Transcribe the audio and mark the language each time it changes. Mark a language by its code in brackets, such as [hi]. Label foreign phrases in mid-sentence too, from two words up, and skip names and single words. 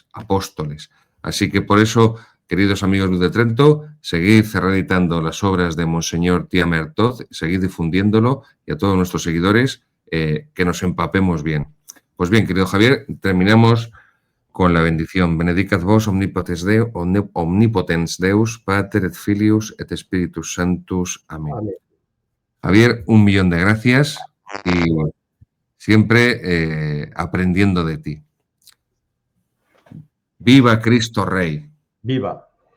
[es] Así que por eso, queridos amigos Luz de Trento, seguid reeditando las obras de Monseñor Thiamer Toth, seguid difundiéndolo, y a todos nuestros seguidores que nos empapemos bien. Pues bien, querido Javier, terminamos con la bendición. [la] Benedicat vos omnipotens Deus, Pater et Filius et Spiritus Sanctus. [es] Amén. Amén. Javier, 1.000.000 de gracias y siempre aprendiendo de ti. ¡Viva Cristo Rey! ¡Viva!